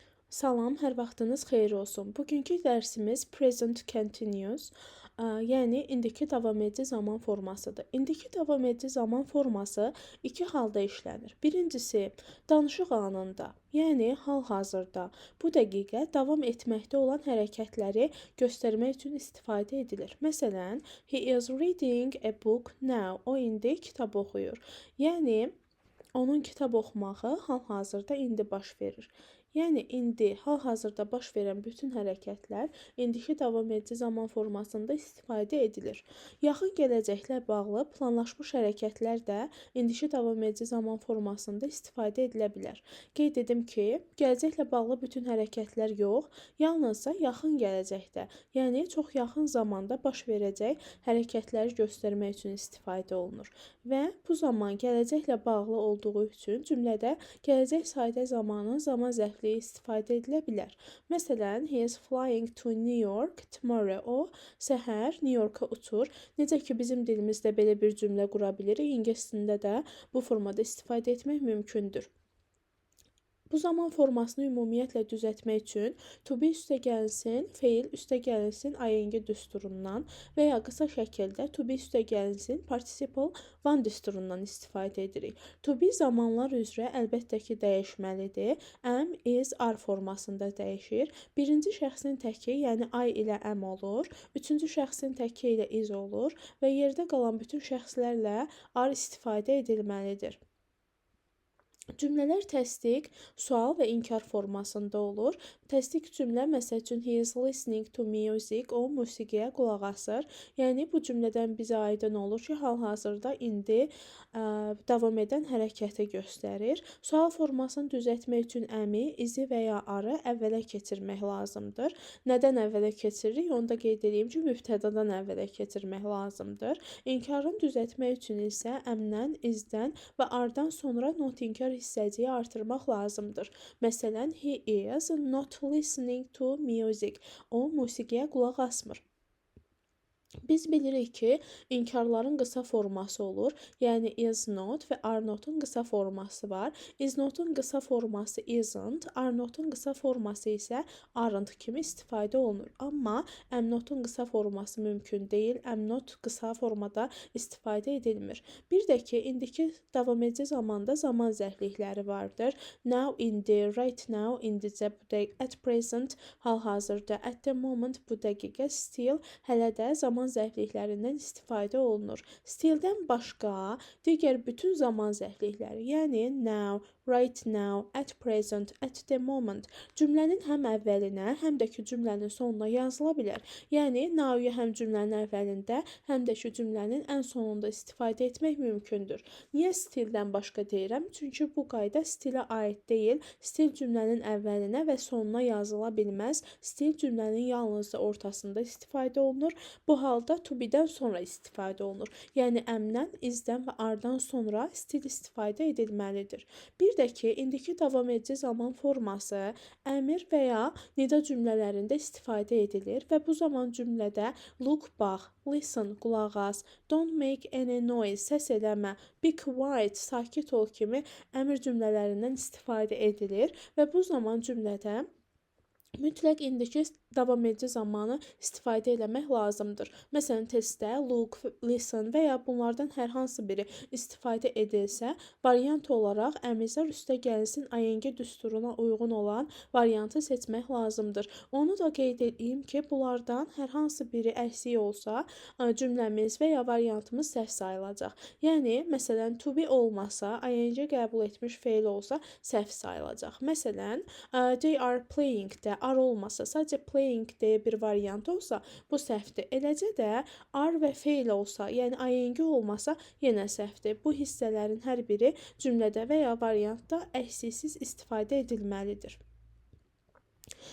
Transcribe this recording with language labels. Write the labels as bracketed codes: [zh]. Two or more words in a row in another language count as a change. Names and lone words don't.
[az] Salam, hər vaxtınız xeyir olsun. Bugünkü dərsimiz [en] present continuous, [az] yəni indiki davam edici zaman formasıdır. İndiki davam edici zaman forması iki halda işlənir. Birincisi, danışıq anında, yəni hal-hazırda, bu dəqiqə davam etməkdə olan hərəkətləri göstərmək üçün istifadə edilir. Məsələn, [en] he is reading a book now. [az] O indi kitab oxuyur. Yəni onun kitab oxumağı hal-hazırda indi baş verir. Yəni indi hal-hazırda baş verən bütün hərəkətlər indiki davam edici zaman formasında istifadə edilir. Yaxın gələcəklə bağlı planlaşmış hərəkətlər də indiki davam edici zaman formasında istifadə edilə bilər. Qeyd edim ki, gələcəklə bağlı bütün hərəkətlər yox, yalnızca yaxın gələcəkdə, yəni çox yaxın zamanda baş verəcək hərəkətləri göstərmək üçün istifadə olunur. Və bu zaman gələcəklə bağlı olduğu üçün cümlədə gələcək sadə zamanın zaman zərfliyi istifadə edilə bilər. Məsələn, [en] he is flying to New York tomorrow. [az] O səhər New Yorka uçur. Necə ki bizim dilimizdə belə bir cümlə qura bilirik, ingilis dilində də bu formada istifadə etmək mümkündür. Bu zaman formasını ümumiyyətlə düzəltmək üçün [en] to be [az] üstəgəlsin, feil üstəgəlsin ing düsturundan və ya qısa şəkildə [en] to be [az] üstəgəlsin [en] participle one [az] düsturundan istifadə edirik. [en] To be [az] zamanlar üzrə əlbəttə ki dəyişməlidir. [en] Am, is, are [az] formasında dəyişir. Birinci şəxsin təki, yəni I ilə am olur. Üçüncü şəxsin təki ilə is olur və yerdə qalan bütün şəxslərlə are istifadə edilməlidir. Cümlələr təsdiq, sual və inkar formasında olur. Təsdiq cümlə, məsəl üçün, [en] he is listening to music, [az] o musiqiyə qulaq asır. Yəni, bu cümlədən bizə aydın olur ki, hal-hazırda indi davam edən hərəkəti göstərir. Sual formasını düzəltmək üçün əmi, izi və ya arı əvvələ keçirmək lazımdır. Nədən əvvələ keçiririk? Onu da qeyd edeyim ki, mübtədadan əvvələ keçirmək lazımdır. İnkarını düzəltmək üçün isə əmdən, izdən və ardan sonra not inkar hissəciyi artırmaq lazımdır. Məsələn, [en] he is not listening to music. [az] O musiqiyə qulaq asmır. Biz bilirik ki, inkarların qısa forması olur. Yəni [en] is not [az] və [en] are notun [az] qısa forması var. [en] Is notun [az] qısa forması isn't, [en] are notun [az] qısa forması isə aren't kimi istifadə olunur. Amma [en] am notun [az] qısa forması mümkün deyil. [en] Am not [az] qısa formada istifadə edilmir. Bir də ki, indiki davam edici zamanda zaman zərflikləri vardır. [en] Now, indi, right now, [az] indicə, bu dəqiqə, [en] at present, [az] hal-hazırda, [en] at the moment, [az] bu dəqiqə, still, hələ də zaman zərfliklərindən istifadə olunur. Stilldən başqa digər bütün zaman zərflikləri, yəni [en] now, right now, at present, at the moment [az] cümlənin həm əvvəlinə, həm də ki cümlənin sonuna yazıla bilər. Yəni now-yu həm cümlənin əvvəlində, həm də ki cümlənin ən sonunda istifadə etmək mümkündür. Niyə stildən başqa deyirəm? Çünki bu qayda stilə aid deyil. Stil cümlənin əvvəlinə və sonuna yazıla bilməz. Stil cümlənin yalnızca ortasında istifadə olunur. Bu halda [en] to be-dən [az] sonra istifadə olunur. Yəni əmdən, izdən və ardan sonra stil istifadə edilməlidir. Bir də ki, indiki davam edici zaman forması əmir və ya nida cümlələrində istifadə edilir və bu zaman cümlədə look, bax, [en] listen, [az] qulaq as, [en] don't make any noise, [az] səs eləmə, [en] be quiet, [az] sakit ol kimi əmr cümlələrindən istifadə edilir və bu zaman cümlədə mütləq indiki davam edici zamanı istifadə etmək lazımdır. Məsələn, testdə [en] look, listen [az] və ya bunlardan hər hansı biri istifadə edilsə, variant olaraq əmizar üstə gəlsin ing düsturuna uyğun olan variantı seçmək lazımdır. Onu da qeyd edeyim ki, bunlardan hər hansı biri əksik olsa, cümləmiz və ya variantımız səhv sayılacaq. Yəni, məsələn, [en] to be [az] olmasa, ing qəbul etmiş feil olsa, səhv sayılacaq. Məsələn, [en] they are playing [az] də are olmasa, sadəcə playing deyə bir variant olsa, bu səhvdir. Eləcə də are və feil olsa, yəni ing olmasa, yenə səhvdir. Bu hissələrin hər biri cümlədə və ya variantda əksiksiz istifadə edilməlidir.